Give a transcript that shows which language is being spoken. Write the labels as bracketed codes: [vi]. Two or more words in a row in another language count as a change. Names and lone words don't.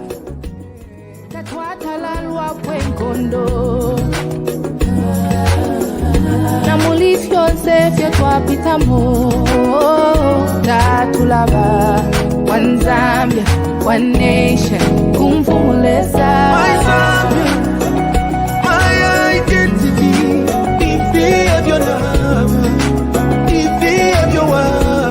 [bem] tatwatalalwa kwenkondo namulifyonse fye twapitamo tatulaba [en] one Zambia, one nation kumvumulesa my Zambia, my identity, the fear of your love, the fear of your love.